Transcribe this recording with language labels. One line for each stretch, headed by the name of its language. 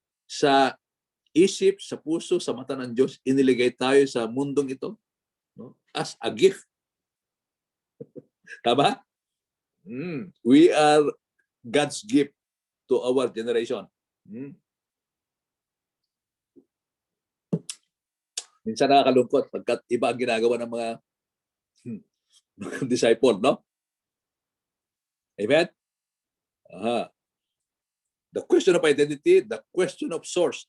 Filipino: Sa isip, sa puso, sa mata ng Diyos, iniligay tayo sa mundong ito, no?
English: As a gift. Tama? We are God's gift to our generation.
Filipino: Minsan nakakalungkot pagkat iba ang ginagawa ng mga disciple, no?
English: Amen? The question of identity, the question of source.